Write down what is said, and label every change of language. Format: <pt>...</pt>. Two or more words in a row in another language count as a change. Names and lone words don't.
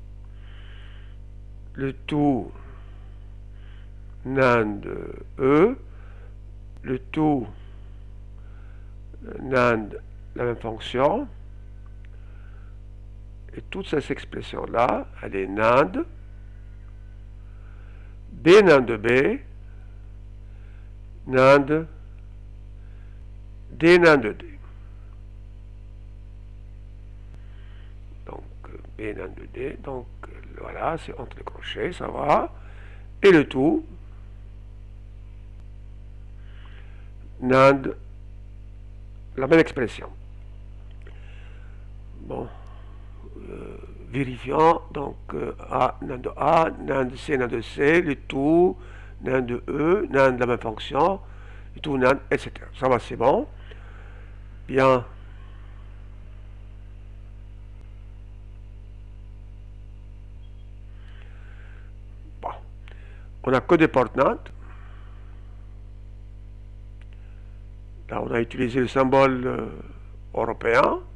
<fr>Le tout NAND E, le tout NAND la même fonction, et toute cette expression là, elle est NAND B NAND B, NAND D NAND D. Donc B NAND D, donc voilà, c'est entre les crochets, ça va. Et le tout NAND la même expression. Bon, vérifiant, donc A, NAND C, NAND C, le tout, NAND E, NAND la même fonction, le tout NAND, etc. Ça va, c'est bon. Bien. on n'a que des portes NAND. Là, on a utilisé le symbole européen.</fr>